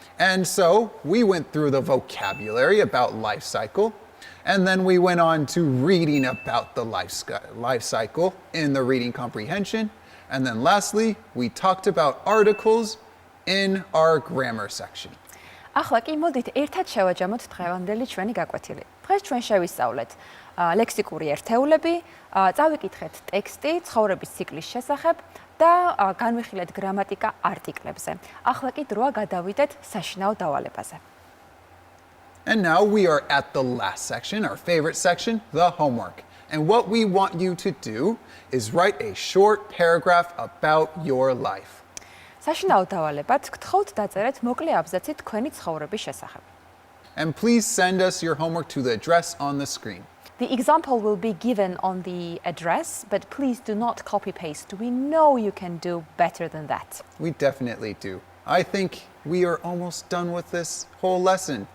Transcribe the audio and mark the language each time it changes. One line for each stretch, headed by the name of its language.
English: And so we went through the vocabulary about life cycle, and then we went on to reading about the life cycle in the reading comprehension. And then lastly, we talked about articles in our grammar section.
Georgian: ახლა კი მოდით ერთად შევაჯამოთ დღევანდელი ჩვენი გაკვეთილი. დღეს ჩვენ შევისწავლეთ ლექსიკური ერთეულები, წავიკითხეთ ტექსტი ცხოვრების ციკლის შესახებ და განვიხილეთ გრამატიკა არტიკლებზე. ახლა კი დროა გადავიდეთ საშინაო დავალებაზე.
English: And now we are at the last section, our favorite section, the homework. And what we want you to do is write a short paragraph about your life.
Georgian: საშინაო დავალებად გთხოვთ დაწერეთ მოკლე აბზაცი თქვენი ცხოვრების შესახებ.
English: And please send us your homework to the address on the screen. The example will be given on the address, but please do not copy-paste. We know you can do better than that. We definitely do. I think we are almost done with this whole lesson.